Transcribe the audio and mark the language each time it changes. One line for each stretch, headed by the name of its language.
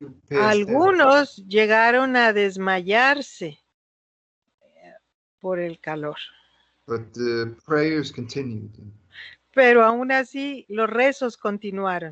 Spanish: Algunos llegaron a desmayarse por el calor.
English: But the prayers continued.
Spanish: Pero aún así los rezos continuaron.